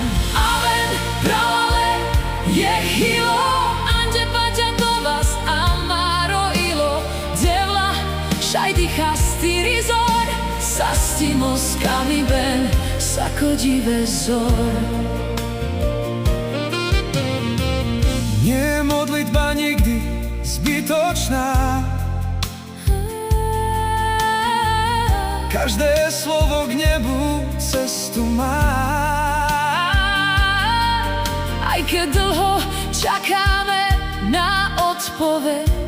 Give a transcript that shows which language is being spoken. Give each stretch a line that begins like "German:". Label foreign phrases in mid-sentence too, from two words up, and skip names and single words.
Romany: Amen, pravale, jehilo, ande paťatovas amaro ilo, devla, šajdicha styrizor, sastimos kamiben, sakodive zor.
Slovak: Nie je modlitba nikdy zbytočná, každé slovo k nebu cestu má. Aj keď dlho čakáme na odpoveď,